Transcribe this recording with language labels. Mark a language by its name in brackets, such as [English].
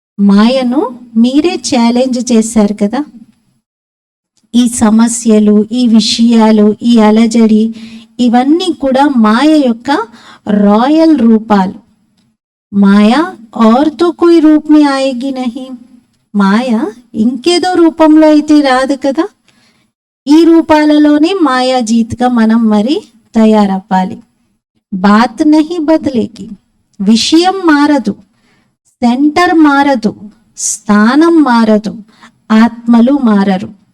[Telugu] మాయను మీరే ఛాలెంజ్ చేశారు కదా. ఈ సమస్యలు, ఈ విషయాలు, ఈ అలజడి ఇవన్నీ కూడా మాయ యొక్క రాయల్ రూపాలు. [Hindi] మాయా और तो कोई रूप में आएगी नहीं. [Telugu] మాయ ఇంకేదో రూపంలో అయితే రాదు కదా. ఈ రూపాలలోనే మాయా జీత్గా మనం మరి తయారవ్వాలి. [Hindi] బాత్ నహి బదలేకి, [Telugu] విషయం మారదు, సెంటర్ మారదు, స్థానం మారదు, ఆత్మలు మారరు.